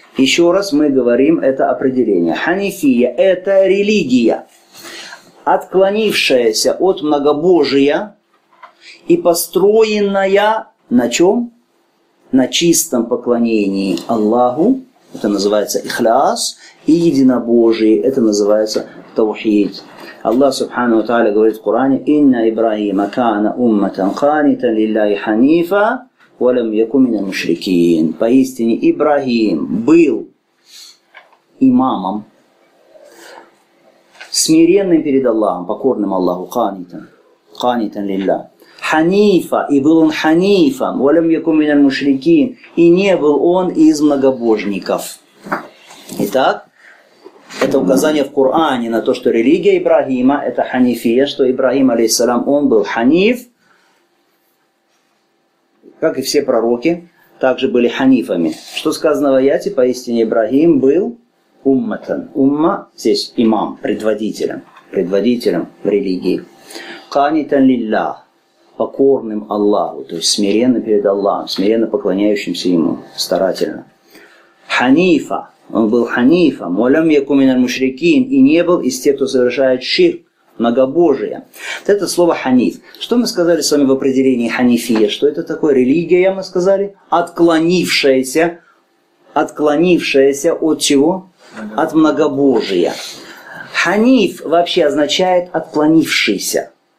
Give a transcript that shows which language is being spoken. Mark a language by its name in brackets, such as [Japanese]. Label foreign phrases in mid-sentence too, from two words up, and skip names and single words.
[Russian] Еще раз мы говорим это определение. Ханифия – это религия, отклонившаяся от многобожия и построенная на чем? На чистом поклонении Аллаху, это называется ихляс, и единобожие, это называется таухид. [Arabic] Аллах سبحانه وتعالى [Russian] говорит в Коране: [Arabic] «إن إبراهيم كان أمة قانتا لله حنيفا ولم يك من المشركين». [Russian] Поистине Ибрахим был имамом, смиренным перед Аллахом, покорным Аллаху, [Arabic] قانتا لله. [Russian] Ханифа, и был он ханифом, [Arabic] ولم يك من المشركين, [Russian] и не был он из многобожников. Итак, это указание в Коране на то, что религия Ибрагима – это ханифия, что Ибрагим, алейхиссалам, он был ханиф, как и все пророки, также были ханифами. Что сказано в аяте, поистине Ибрагим был умматан. Умма, здесь имам, предводителем в религии. [Arabic] قانتا لله, [Russian] покорным Аллаху, то есть смиренно перед Аллахом, смиренно поклоняющимся Ему, старательно. Ханифа, он был ханифом, [Arabic] ولم يك من المشركين, [Russian] и не был из тех, кто совершает ширк, многобожие. Вот это слово ханиф. Что мы сказали с вами в определении ханифия? Что это такое? Религия, мы сказали, отклонившаяся от чего? От многобожия. Ханиф вообще означает отклонившийся.